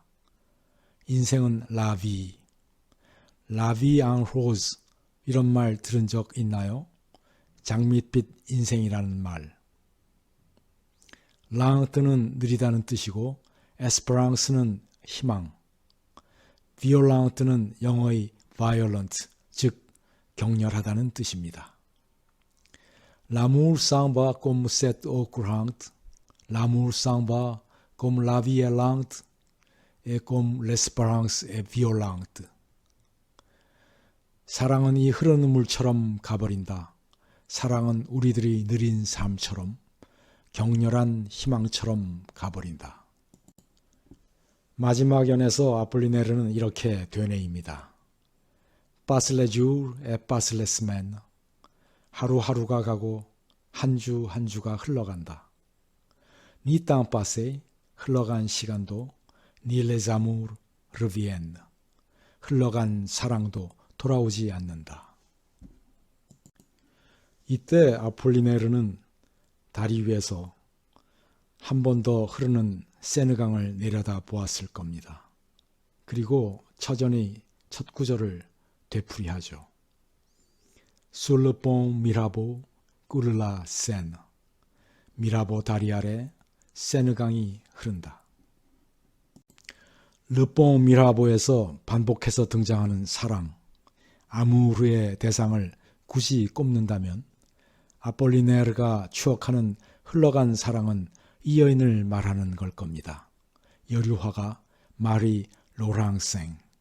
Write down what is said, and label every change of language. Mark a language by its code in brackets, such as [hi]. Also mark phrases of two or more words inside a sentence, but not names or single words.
[ko] 인생은 [fr] la vie, la vie en rose [ko] 이런 말 들은 적 있나요? 장밋빛 인생이라는 말. 랑트는 느리다는 뜻이고 에스퍼랑스는 희망, 비올랑트는 영어의 violent, 즉 격렬하다는 뜻입니다. [fr] L'amour s'en va comme cette eau courante, l'amour s'en va comme la vie est lente, et comme l'espérance est violente. [ko] 사랑은 이 흐르는 물처럼 가버린다. 사랑은 우리들이 느린 삶처럼, 격렬한 희망처럼 가버린다. 마지막 연에서 아폴리네르는 이렇게 되뇌입니다. [fr] Passe les jours et passe les semaines. [ko] 하루하루가 가고 한 주 한 주가 흘러간다. [fr] Ni temps passé, [ko] 흘러간 시간도, [fr] ni les amours reviennent. [ko] 흘러간 사랑도 돌아오지 않는다. 이때 아폴리네르는 다리 위에서 한 번 더 흐르는 세느강을 내려다 보았을 겁니다. 그리고 처전히 첫 구절을 되풀이하죠. [fr] Sur le pont Mirabeau coule la Seine. [ko] 미라보 다리 아래 세느강이 흐른다. Le pont Mirabeau에서 반복해서 등장하는 사랑, 아무르의 대상을 굳이 꼽는다면 아폴리네르가 추억하는 흘러간 사랑은 이 여인을 말하는 걸 겁니다. 여류화가 마리 로랑생.